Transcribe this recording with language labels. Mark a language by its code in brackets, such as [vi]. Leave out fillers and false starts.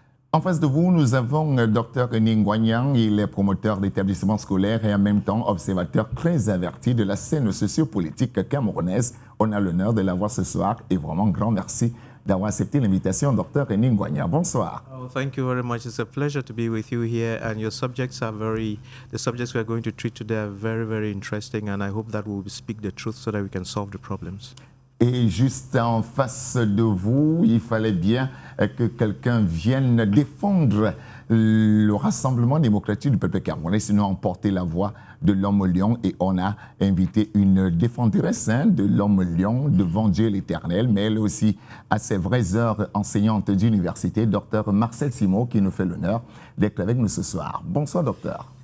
[fr] En face de vous, nous avons Dr Ningwanyang, il est promoteur d'établissements scolaires et en même temps observateur très averti de la scène sociopolitique camerounaise. On a l'honneur de l'avoir ce soir et vraiment grand merci d'avoir accepté l'invitation, Dr Ningwanyang. Bonsoir. [en] Oh, thank you very much. It's a pleasure to be with you here and your subjects are the subjects we are going to treat today are very, very interesting and I hope that we will speak the truth so that we can solve the problems. [fr] Et juste en face de vous, il fallait bien que quelqu'un vienne défendre le Rassemblement démocratique du peuple camerounais, sinon emporter la voix de l'homme lion. Et on a invité une défenderesse de l'homme lion devant Dieu l'Éternel, mais elle aussi à ses vraies heures enseignante d'université, Dr Marcel Simon, qui nous fait l'honneur d'être avec nous ce soir. Bonsoir, docteur.